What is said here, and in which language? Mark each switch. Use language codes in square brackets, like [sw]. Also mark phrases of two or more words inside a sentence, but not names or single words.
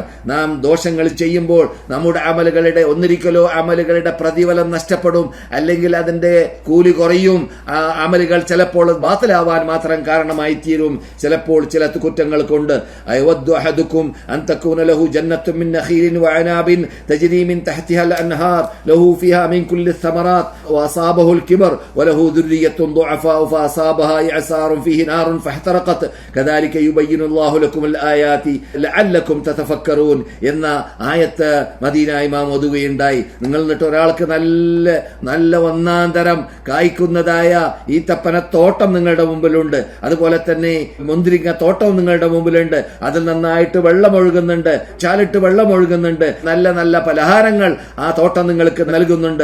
[ml] നാം ദോഷങ്ങൾ ചെയ്യുമ്പോൾ നമ്മുടെ അമലുകളുടെ ഒന്നിരിക്കലോ അമലുകളുടെ പ്രതിഫലം നഷ്ടപ്പെടും, അല്ലെങ്കിൽ അതിന്റെ കൂലി കുറയും. അമലുകൾ ചിലപ്പോൾ ബാത്തിലാവാൻ മാത്രം കാരണമായി തീരും. ചിലപ്പോൾ ചില കുറ്റങ്ങൾ കൊണ്ട് [ar] أيود أحدكم أن تكون له جنة من نخيل وأعناب تجري من تحتها الأنهار له فيها من كل الثمرات وأصابه الكبر وله ذرية ضعفاء فأصابها إعصار فيه نار فاحترقت كذلك يبين الله لكم الآيات لعلكم تتفكرون [ml] എന്ന ആയത്ത് മദീന ഇമാം ഓതുകയുണ്ടായി. നിങ്ങൾ എന്നിട്ട് ഒരാൾക്ക് നല്ല ഒന്നാന്തരം കായ്ക്കുന്നതായ ഈത്തപ്പനത്തോട്ടം നിങ്ങളുടെ മുമ്പിലുണ്ട്, അതുപോലെ തന്നെ മുന്തിരിങ്ങ തോട്ടം നിങ്ങളുടെ മുമ്പിലുണ്ട്, അതിൽ നന്നായിട്ട് വെള്ളമൊഴുകുന്നുണ്ട്, ചാലിട്ട് വെള്ളമൊഴുകുന്നുണ്ട്, നല്ല നല്ല പലഹാരങ്ങൾ ആ തോട്ടം നിങ്ങൾക്ക് നൽകുന്നുണ്ട്.